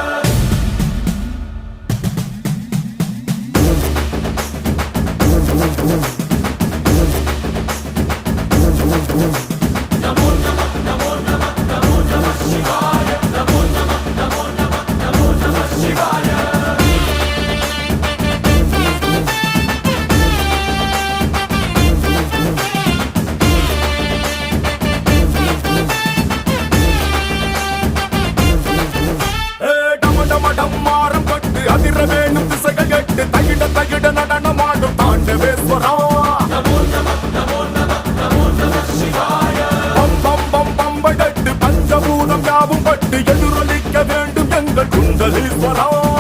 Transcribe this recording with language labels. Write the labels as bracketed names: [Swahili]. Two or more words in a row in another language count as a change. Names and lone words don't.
[Sanskrit] नमो नमः नमो नमः नमो नमः शिवाय। नमो नमः नमो नमः नमो नमः शिवाय। [Tamil] டம்மாரம் கட்டு அதிர வேணும் திசைகள் கட்டு தகிட தகிட நடனமாடும் தாண்டவேஸ்வரா. [Sanskrit] नमो नमः नमो नमः नमो नमः शिवाय। [Tamil] பம் பம் பம் பம்படட்டு பஞ்சபூதம் யாவும் பட்டு எதிரொலிக்க வேண்டும் எங்கள் குண்டலீஸ்வரா.